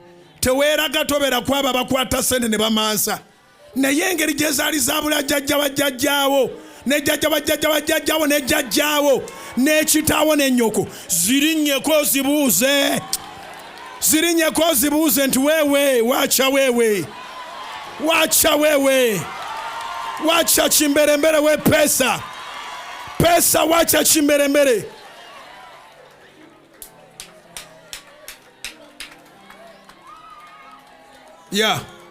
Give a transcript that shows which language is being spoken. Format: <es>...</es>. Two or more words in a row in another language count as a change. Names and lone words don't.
<lg>Teweeraga tobeera kwaba bakwata ssente ne bamansa. Naye engeri gye zaali zaabula jjajja bajjajjaawo ne jjajja bajjajja bajjajjaawo ne jjajjaawo n'ekitaawo n'ennyoko, zirinnyeko zibuuze. Zirinyeko zibuuze nti</lg> <sw>wewe wacha wewe, wacha wewe, wacha chimberembere we pesa, pesa wacha chimberembere.</sw> <en>Yeah.</en>